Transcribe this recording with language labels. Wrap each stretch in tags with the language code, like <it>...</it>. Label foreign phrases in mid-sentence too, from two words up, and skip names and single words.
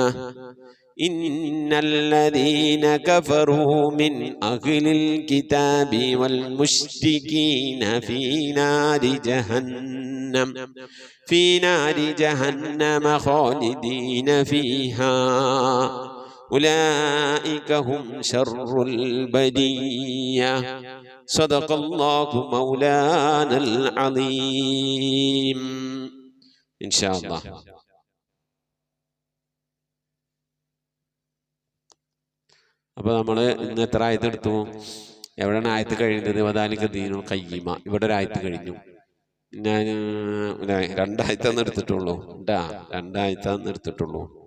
<ar>إن الذين كفروا من أهل الكتاب والمشركين في نار جهنم خالدين فيها أولئك هم شر البرية. صدق الله مولانا العظيم. إن شاء الله.</ar> <ml>അപ്പോൾ നമ്മൾ ഇന്ന് എത്ര ആയത്ത് എടുത്തു? എവിടെയാണ് ആയത്ത് കഴിയുന്നത്?</ml> <ar>وذلك دين القيمة.</ar> <ml>ഇവിടെ ഒരു ആയത്ത് കഴിഞ്ഞു. ഞാൻ രണ്ടായത്താന്ന് എടുത്തിട്ടുള്ളൂ. രണ്ടായത്താന്ന് എടുത്തിട്ടുള്ളൂ.</ml>